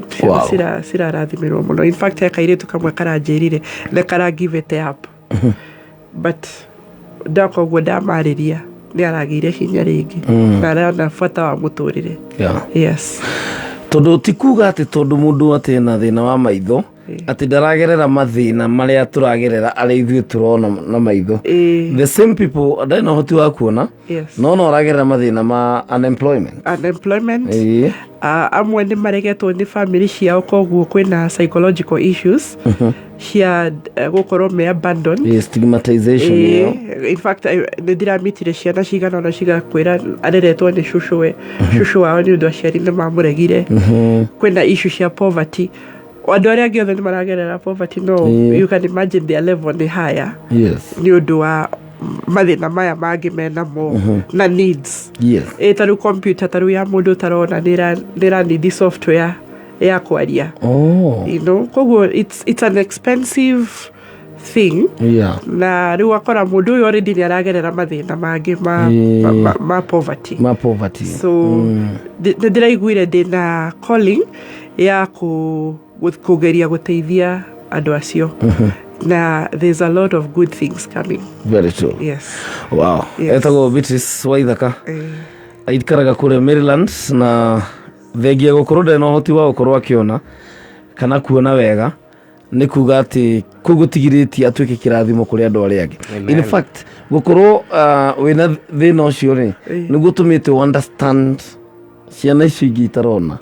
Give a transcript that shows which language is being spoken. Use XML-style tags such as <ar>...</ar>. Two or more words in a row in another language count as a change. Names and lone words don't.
<ki>Sira rathimirwo muno.</ki> <en>In fact,</en> <ki>kairitu kamwe karanjirire na kara</ki> <en>give it up.</en> <ki>But ndako gwoda mariria ni aragire hinya ringi na rana fata wa muturire. Yes. Tondu tikuga ati tondu mundu ati na thina wa maitho ati ndaragerera mathina maria turagerera ari ithuĩ turona na maitho.</ki> <en>The same people</en> <ki>ndai no hoti wa kuona no aragerera mathina ma unemployment. Amwe nĩ maregetwo nĩ family ciao koguo kwĩna</ki> <en>psychological issues</en> <ki>cia gukorwo me abandoned. Stigmatization.</ki> <en>In fact</en> <ki>nĩ ndiramitire ciana cigana na cigakwĩra areretwo nĩ shushu wao nĩ ũndũ aciari nĩ mamũregire. Kwĩna issue cia poverty. Andũ arĩa angĩ othe nĩ maragerera poverty, no</ki> <en>you can imagine their level</en> <ki>ni higher. Nĩ ũndũ wa mathina maya mangĩ menamo na needs. Taru computer taru ya mũndũ tarona nĩra</ki> <en>need software</en> <ki>ya kwaria.</ki> <en>You know, koguo it's an expensive thing.</en> <ki>Na rĩu akora mũndũ ũyũ already nĩ aragerera mathina mangĩ ma poverty. So ndĩraiguire ndĩna calling ya kugeria guteithia andũ acio.</ki> <en>Na there's a lot of good things coming. Very true. Wow.</en> <ki>Etagwo Beatrice Waithaka. Aikaraga kure Maryland na thengia gukorwo ndena uhoti wa gukorwo akiona kana kuona wega ni kuga ati kugutigiritie atuike kirathimo kuri andu aria angi.</ki> <en>In fact</en> <ki>gukorwo wina thina ucio ni gutumite understand ciana icio igitarona.</ki>